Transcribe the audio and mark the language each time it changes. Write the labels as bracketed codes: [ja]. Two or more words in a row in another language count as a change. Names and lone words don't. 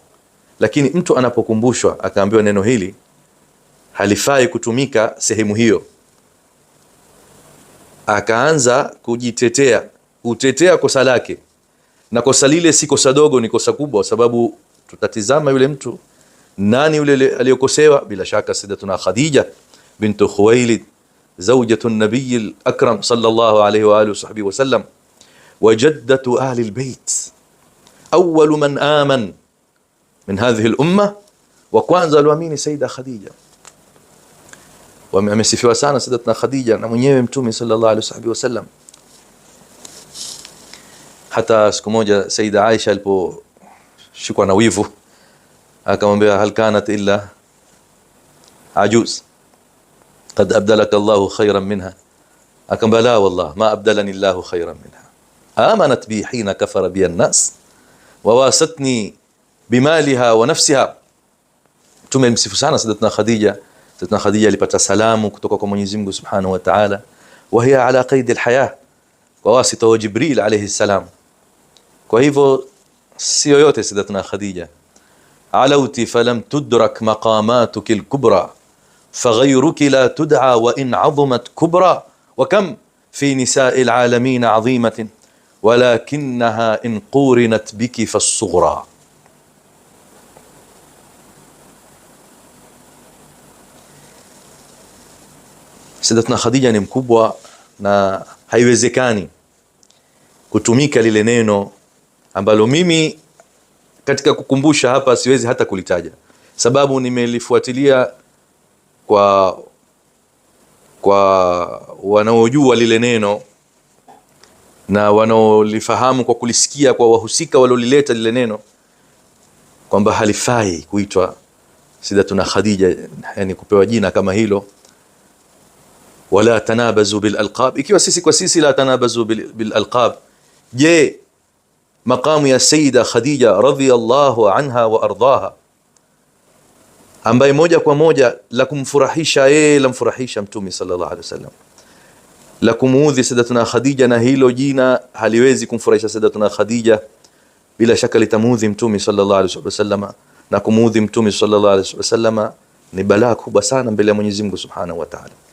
[sw] Lakini mtu anapokumbushwa akaambiwa neno hili halifai kutumika sehemu hiyo, akaanza kujitetea, utetea kosa lake, na kosa lile si kosa dogo, ni kosa kubwa, sababu tutatizama yule mtu nani yule aliyokosewa. Bila shaka [ar] سيدتنا خديجة بنت خويلد زوجة النبي الأكرم صلى الله عليه وعلى آله وصحبه وسلم وجدة أهل البيت أول من آمن من هذه الأمة, [sw] wa kwanza aliamini Sayyida Khadija. Wamesifiwa sana Sayyidatuna Khadija na mwenyewe Mtume [ar] صلى الله عليه وسلم. [sw] Hata siku moja Sayyida Aisha aliposhikwa na wivu akamwambia, [ar] هل كانت إلا عجوز قد أبدلك الله خيرا منها. Akamwambia, لا والله ما أبدلني الله خيرا منها آمنت بي حين كفر بي الناس وواستني بمالها ونفسها. [sw] Tumemsifu sana Sayyidatuna Khadija. Sayyidatuna Khadija alipata salamu kutoka kwa Mwenyezi Mungu [ar] سبحانه وتعالى, وهي على قيد الحياة, [sw] kwa wasita wa Jibril [ar] عليه السلام. [sw] Kwa hivyo si yoyote Sayyidatuna Khadija. [ar] علوتي فلم تدرك مقاماتك الكبرى فغيرك لا تدعى وإن عظمت كبرى وكم في نساء العالمين عظيمة ولكنها إن قورنت بك فالصغرى. [sw] Sayyidatuna Khadija ni mkubwa na haiwezekani kutumika lile neno ambalo mimi katika kukumbusha hapa siwezi hata kulitaja, sababu nimelifuatilia kwa wanaojua lile neno na wanaolifahamu kwa kulisikia kwa wahusika walolileta lile neno, kwamba halifai kuitwa Sayyidatuna Khadija, yani kupewa jina kama hilo. [ar] ولا تنابزوا بالألقاب, [sw] ikiwa sisi kwa sisi [ar] لا تنابزوا بالألقاب, [sw] je maqamu ya Sayyida Khadija [ar] رضي الله عنها وأرضاها, [sw] ambaye moja kwa moja la kumfurahisha yeye la mfurahisha Mtume [ar] صلى الله عليه وسلم, [sw] la kumuudhi Sayyidatuna Khadija na hilo jina haliwezi kumfurahisha Sayyidatuna Khadija, bila shaka litamuudhi Mtume [ar] صلى الله عليه وسلم, [sw] na kumuudhi Mtume [ar] صلى الله عليه وسلم [sw] ni balaa kubwa sana mbele ya Mwenyezi Mungu [ar] سبحانه وتعالى.